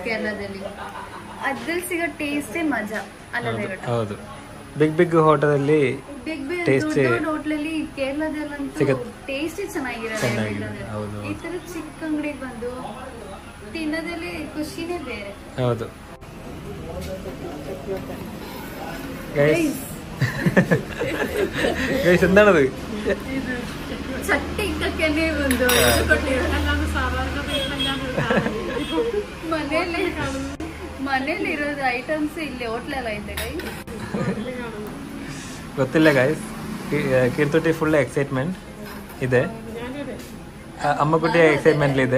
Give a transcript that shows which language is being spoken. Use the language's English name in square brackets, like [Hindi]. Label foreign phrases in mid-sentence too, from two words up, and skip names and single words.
[Kannada] ಕೇರಳದಲ್ಲಿ ಅದ್ರಲ್ಲಿ ಸಿಗೋ ಟೇಸ್ಟೇ ಮಜಾ ಅಲ್ಲ ದೇವಟ. ಹೌದು, ಬಿಗ್ ಹೋಟೆಲಲ್ಲಿ ಹೋಟ್ಲಲ್ಲಿ ಕೇರಳದಲ್ಲಂತೂ ಟೇಸ್ಟ್ ಚೆನ್ನಾಗಿರಲ್ಲ. ಈ ತರ ಚಿಕ್ಕ ಅಂಗಡಿಗೆ ಬಂದು ತಿನ್ನೋದ್ರಲ್ಲಿ ಖುಷಿನೇ ಬೇರೆ. [Malayalam] ಹೌದು എന്താണത്? ചട്ടി ഇട്ടൊക്കെ [Kannada] ಒಂದು ಮನೇಲಿ ಇರೋದು ಐಟಮ್ಸ್ ಇಲ್ಲಿ ಹೋಟ್ಲೆಲ್ಲ ಐತೆ ಗೈಸ್. ಗೊತ್ತಿಲ್ಲ ಗೈಸ್. ಕೀರ್ತುಟಿ ಫುಲ್ ಎಕ್ಸೈಟ್ಮೆಂಟ್ ಇದೆ, ಅಮ್ಮಕುಟಿ ಎಕ್ಸೈಟ್ಮೆಂಟ್ ಇದೆ.